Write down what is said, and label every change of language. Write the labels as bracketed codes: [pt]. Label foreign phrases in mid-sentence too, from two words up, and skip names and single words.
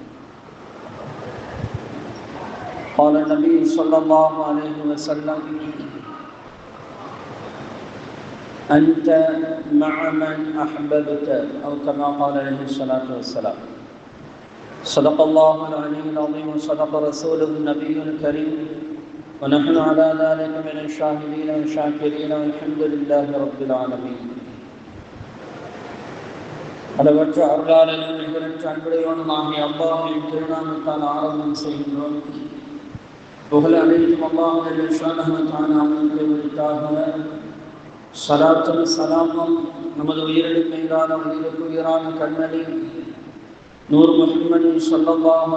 [ar] قال النبي صلى الله عليه وسلم: أنت مع من أحببت، أو كما قال عليه الصلاة والسلام. صدق الله العلي العظيم وصدق رسوله النبي الكريم، ونحن على ذلك من الشاهدين والشاكرين والحمد لله رب العالمين. [ta] அளவற்ற அருளாளனும் நிகரற்ற அன்புடையவனுமாகிய அல்லாஹ்வின் திருநாமத்தால் ஆரம்பம் செய்கின்றோம். புகழ் அனைத்தும் அல்லாஹ் [ar] سبحانه و [ta] தஆலாவுக்கு உரித்தாக. ஸலாத்தும் ஸலாமும் நமது உயிரிலும் மேலான உயிருக்கு உயிரான கண்மணி நூர் முஹம்மது ஸல்லல்லாஹு